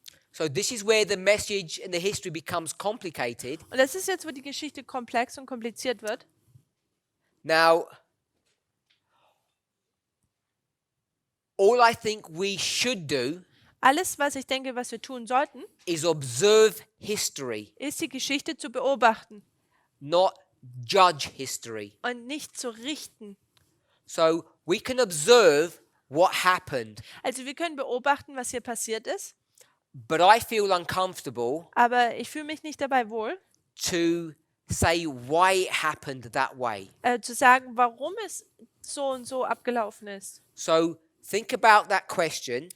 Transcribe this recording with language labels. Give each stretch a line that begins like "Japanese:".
English: So this is where the message and the history becomes complicated.
German: Und das ist jetzt, wo die Geschichte komplex und kompliziert wird.
English: Now, all I think we should do
German: Alles, was ich denke, was wir tun sollten,
English: is observe history,
German: ist die Geschichte zu beobachten
English: not judge history.
German: und nicht zu richten.
English: So we can observe what happened,
German: Also wir können beobachten, was hier passiert ist,
English: but I feel uncomfortable
German: aber ich fühle mich nicht dabei wohl,
English: to say why it happened that way.
German: zu sagen, warum es so und so abgelaufen ist.
English: So think about that question